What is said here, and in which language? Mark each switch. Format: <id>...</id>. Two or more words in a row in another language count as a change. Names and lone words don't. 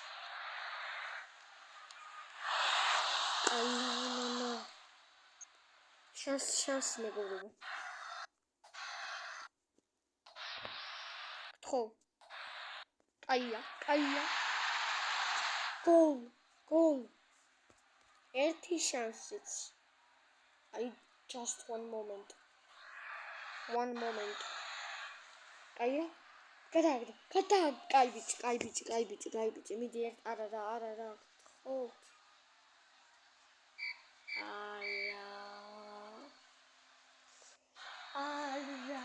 <ka>შანსი მეგობრებო. ხო. კაია. გოლ. ერთი შანსიც. აი</ka> <en>just one moment.</en> <ka>კაია. გადა. კაი ბიჭი. მიდი არა. ხო. არა.</ka>